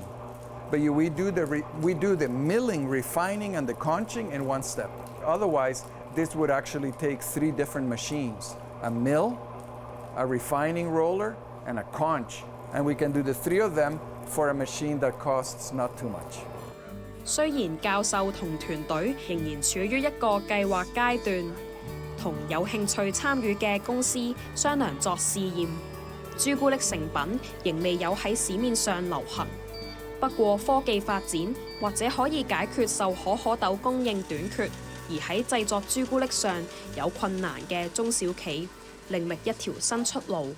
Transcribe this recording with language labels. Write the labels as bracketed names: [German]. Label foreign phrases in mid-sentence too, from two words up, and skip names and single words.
[English] But we do the milling, refining, and the conching in one step. Otherwise, this would actually take 3 different machines: a mill, a refining roller, and a conch. And we can do the 3 of them for a machine that costs not too much. [Cantonese] 雖然教授同團隊仍然處於一個計劃階段，同有興趣參與嘅公司商量作試驗，朱古力成品仍未有喺市面上流行。不過科技發展或者可以解決受可可豆供應短缺，而喺製作朱古力上有困難嘅中小企，另覓一條新出路。